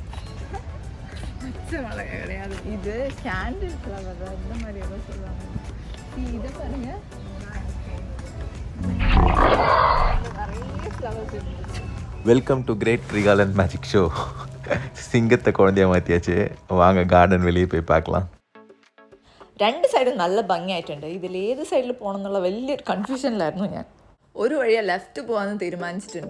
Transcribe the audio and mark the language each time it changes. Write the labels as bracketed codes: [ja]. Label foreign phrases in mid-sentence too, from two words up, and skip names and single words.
[ta] கிடையாது, இது [en] candle flower [ta] தான். இந்த மாதிரி ஏதோ சொல்லுவாங்க. இதை பாருங்க, நிறைய ஃப்ளவர்ஸ் இருந்துச்சு. [en] welcome to great treegarden magic show. [ta] சிங்கத்தை குழந்தைய மாற்றியாச்சு. வாங்க கார்டன் வெளியே போய் பார்க்கலாம். [ml] രണ്ട് സൈഡും നല്ല ഭംഗിയായിട്ടുണ്ട്. ഇതിൽ ഏത് സൈഡിൽ പോകണം എന്നുള്ള വലിയൊരു കൺഫ്യൂഷനിലായിരുന്നു ഞാൻ. ഒരു വഴിയെ ലെഫ്റ്റ് പോകാമെന്ന് തീരുമാനിച്ചിട്ടുണ്ട്.